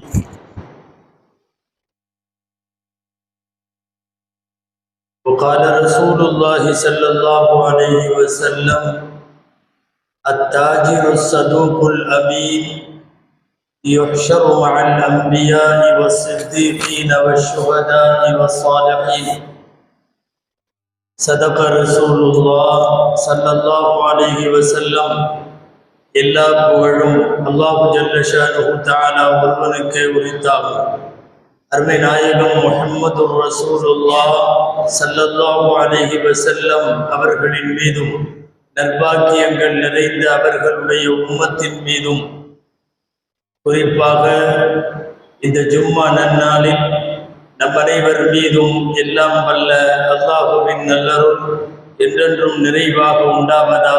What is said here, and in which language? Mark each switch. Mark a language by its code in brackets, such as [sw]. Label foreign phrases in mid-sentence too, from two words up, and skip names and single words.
[ar] وقال رسول الله صلى الله عليه وسلم التاجر الصدوق الأمين يحشر مع الأنبياء والصديقين والشهداء والصالحين صدق رسول الله صلى الله عليه وسلم. [ta] எல்லா புகழும் [ar] الله جل شأنه تعالى [ta] ஒருவனுக்கே உரித்தாகும். அருமை நாயகம் [ar] محمد رسول الله صلى الله عليه وسلم [ta] அவர்களின் மீதும் நற்பாக்கியங்கள் நிறைந்த அவர்களுடைய உம்மத்தின் மீதும் குறிப்பாக இந்த ஜும்மா நன்னாளில் நம் அனைவர் மீதும் எல்லாம் வல்ல அல்லாஹுவின் நல்லருள் என்றென்றும் நிறைவாக உண்டாவதாக.